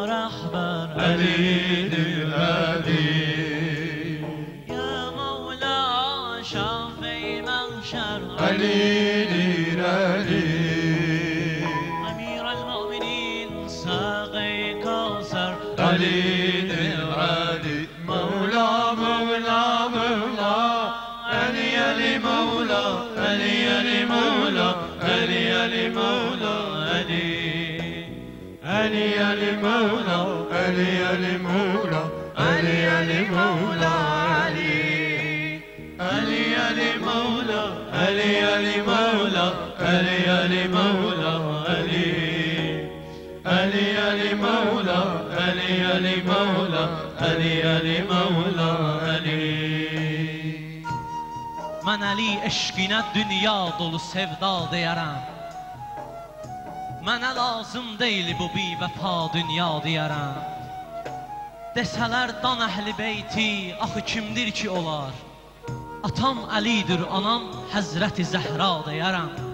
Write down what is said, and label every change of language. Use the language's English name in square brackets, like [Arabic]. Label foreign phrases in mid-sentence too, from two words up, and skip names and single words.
[Turkish] rəhbər Ali'dir Ali, Ya Mevla Şafi Mahşer Ali'dir Ali, Emir el-Müminin Sâgı Kavser Ali'dir Ali. Mevla Mevla Mevla Ali Ali Mevla Ali Ali Mevla Ali Ali Mevla Ali Ali Ali Mevla Ali Ali Mevla Ali Ali Mevla Ali Ali Ali Mevla Ali Ali Mevla Ali Ali Mevla Ali Ali Ali Mevla Ali Ali Mevla Ali Ali Mevla Ali. [Azerbaijani] Mən Ali eşqinə dünya dolu sevda deyərəm, mənə lazım deyil bu bivəfa dünya deyərəm. Desələr dan əhli beyti axı kimdir ki olar, atam Əlidir, anam Həzrəti Zəhra deyərəm.